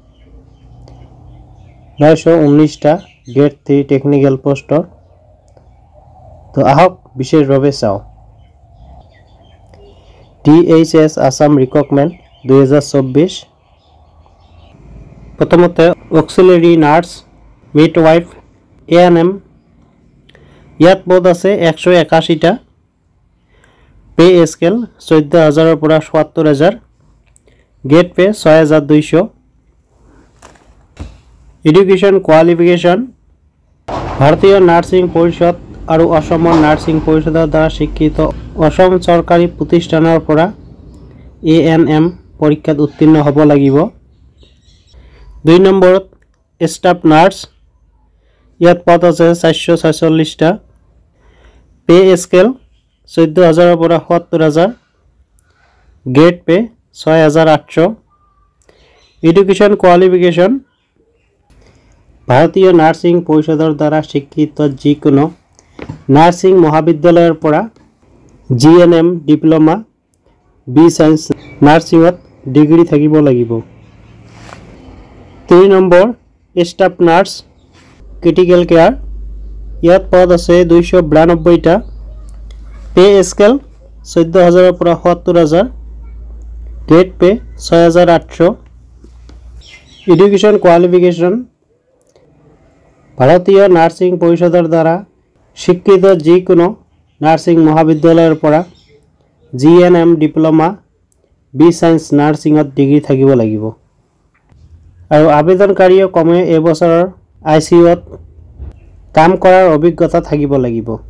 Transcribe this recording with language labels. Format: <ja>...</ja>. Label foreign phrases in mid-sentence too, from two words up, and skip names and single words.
<as>919 টা গ্ৰেড 3 টেকনিক্যাল পোষ্টৰ তো আহক বিশেষভাৱে চাও DHS আসাম ৰিক্ৰুটমেন্ট 2024 प्रथमते</as> <en>auxiliary nurse midwife</en> <as>ANM ইয়াত পদ আছে 181 টা</as> <en>pay scale</en> <as>14000 পৰা 77000</as> <en>grade pay</en> <as>6200</as> <en>education qualification</en> <as>ভাৰতীয় নাৰ্ছিং পৰিষদ আৰু অসমৰ নাৰ্সিং পৰিষদৰ দ্বাৰা স্বীকৃত অসম চৰকাৰী প্ৰতিষ্ঠানৰ পৰা ANM পৰীক্ষাত উত্তীৰ্ণ হ'ব লাগিব</as> <en>2 number staff nurse</en> <as>ইয়াত পদ আছে 446 টা</as> <en>pay scale</en> <as>14000 পৰা 77000</as> <en>grade pay</en> <as>6800</as> <en>education qualification</en> <as>ভাৰতীয় নাৰ্ছিং পৰিষদৰ দ্বাৰা স্বীকৃত যিকোনো নাৰ্ছিং মহাবিদ্যালয়ৰ পৰা</as> <en>GNM diploma B Science nursing degree</en> <as>থাকিব লাগিব</as> <en>3 number staff nurse critical care</en> <as>ইয়াত পদ আছে 292 টা पे स्केल 14000 পৰা 77000</as> <en>grade pay</en> <as>6800</as> <en>education qualification</en> <as>ভাৰতীয় নাৰ্ছিং পৰিষদৰ দ্বাৰা স্বীকৃত যিকোনো নার্সিং মহাবিদ্যালয়ৰ পৰা</as> <en>GNM diploma B Science nursing degree</en> <as>থাকিব লাগিব আৰু আবেদনকাৰীয়ে কমে এবছৰৰ ICUত কাম কৰাৰ অভিজ্ঞতা থাকিব লাগিব</as>